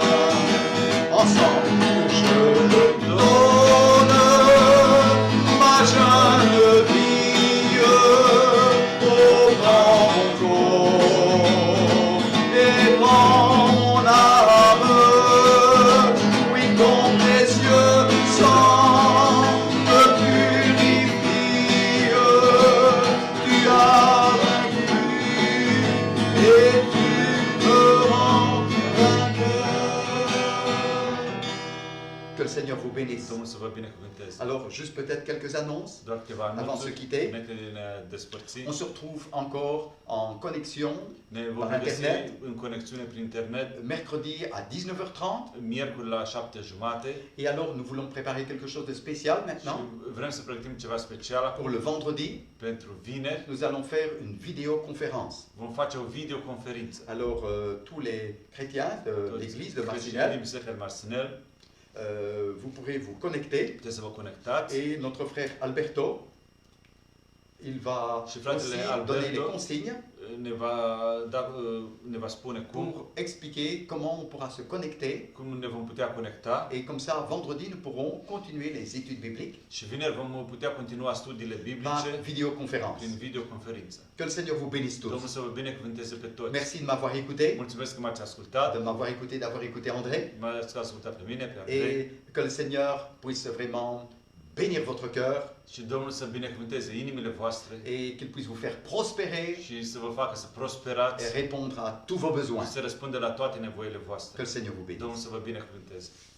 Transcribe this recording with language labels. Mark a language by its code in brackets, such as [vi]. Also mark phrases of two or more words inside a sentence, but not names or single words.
[fr] Ensemble, je te donne ma jeune vie au grand corps et prends mon âme, oui, ton précieux sang me purifie. Tu as vaincu et tu me rends vainqueur. Que le Seigneur vous bénisse. [ro] Domnul să vă binecuvânteze. [fr] Alors, juste peut-être quelques annonces [ro] Doar câteva [fr] avant de se [ro] anunțuri [fr] quitter. [ro] înainte de ne despărți. [fr] On se retrouve encore en connexion [ro] Ne [fr] par [ro] vom regăsi [fr] Internet [ro] în conexiune prin internet [fr] mercredi à 19h30. [ro] miercuri la 7:30 [fr] Et alors, nous voulons préparer quelque chose de spécial [ro] și [fr] maintenant. [ro] vrem să pregătim ceva special acum [fr] Pour le vendredi, [ro] pentru vineri. [fr] nous allons faire une vidéoconférence. [ro] Vom face o videoconferință. [fr] Alors, tous les chrétiens de [ro] Toți [fr] l'église de [ro] creștinii [fr] Marcinelle, [ro] din Biserica Marcinel, [fr] vous pourrez vous connecter. [ro] puteți să vă conectați. [fr] Et notre frère Alberto, il va [ro] Și fratele [fr] aussi [ro] Alberto [fr] donner les consignes [ro] ne va spune cum [fr] pour expliquer comment on pourra se connecter. [ro] ne vom putea conecta [fr] Et comme ça, vendredi, nous pourrons continuer les études bibliques [ro] și vineri vom putea continua studiile [fr] par [ro] biblice [fr] vidéoconférence. [ro] prin videoconferință. [fr] Que le Seigneur vous bénisse [ro] Domnul [fr] tous. [ro] să vă binecuvânteze pe toți. [fr] Merci de m'avoir écouté, [ro] Mulțumesc că m-ați ascultat, [fr] de m'avoir écouté, d'avoir écouté André. [ro] m-ați ascultat pe mine, pe Andrei, [fr] Et que le Seigneur puisse vraiment bénir votre cœur [ro] și Domnul să binecuvânteze inimile voastre [fr] et qu'il puisse vous faire prospérer [ro] și să vă facă să prosperați [fr] et répondre à tous vos [ro] și [fr] besoins. [ro] să răspundă la toate nevoile [fr] Que [ro] voastre. [fr] le Seigneur vous bénisse. [ro] Domnul să vă binecuvânteze.